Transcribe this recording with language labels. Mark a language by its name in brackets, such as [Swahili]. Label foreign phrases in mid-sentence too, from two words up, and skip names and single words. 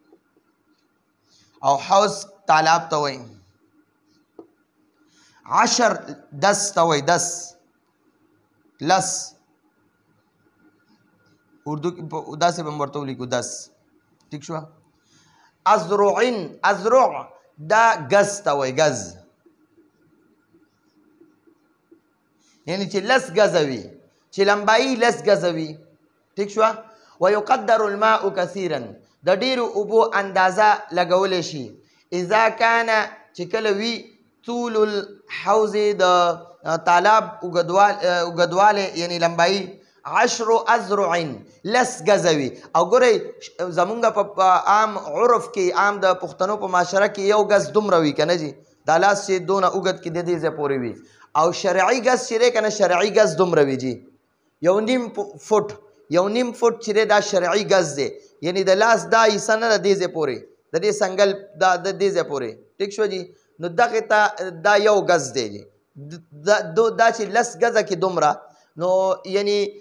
[Pashto] او حوض تالاب ته وایي 10 ته وایي 10 لس اردو داسې به م ورته ولیکو 10 ټیک شوه ازرع دا ګز ته وایي ګز یعنی چې لس ګزه وي چې لمبایي لس ګزه وي ټیک شوه [Arabic] ويقدر الماء كثيرا [Pashto] د ډیرو اوبو اندازه لګولی شي [Arabic] اذا كان [Pashto] چې کله وي [Arabic] طول الحوض [Pashto] د تالاب اوږدوالی یعنی لمبایي 10 اذرع لس ګزه وي او ګورئ زمونږ په عام عرف کې عام د پښتنو په معاشره کې یو ګز دومره وي که نه جي دا لاس چې دونه اوږد کې د دې ځای پورې وي او شرعي ګز چې دی که نه شرعي ګز دومره وي جي یو نیم فوټ چې دی دا شرعي ګز دی یعنی د لاس دا حصه نه د دې ځای پورې د دې سنګل د دې ځای پورې ټیک شو جي نو دغې ته دا یو ګز دی جي دا چې لس ګزه کې دومره نو یعنی